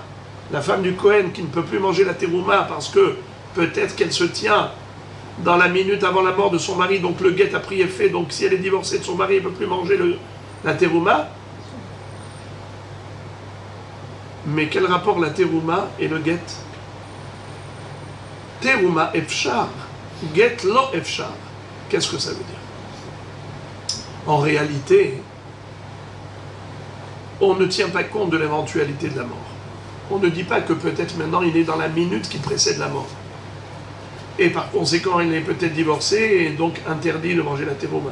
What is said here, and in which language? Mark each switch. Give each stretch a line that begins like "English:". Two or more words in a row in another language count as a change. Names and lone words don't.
French: La femme du Kohen qui ne peut plus manger la terouma parce que peut-être qu'elle se tient dans la minute avant la mort de son mari, donc le guet a pris effet, donc si elle est divorcée de son mari, elle ne peut plus manger la terouma. Mais quel rapport la terouma et le guet?
Hebrew: תרומה אפשר, גט לא אפשר.
French: Qu'est-ce que ça veut dire? En réalité, on ne tient pas compte de l'éventualité de la mort. On ne dit pas que peut-être maintenant il est dans la minute qui précède la mort. Et par conséquent, il est peut-être divorcé et donc interdit de manger la terouma.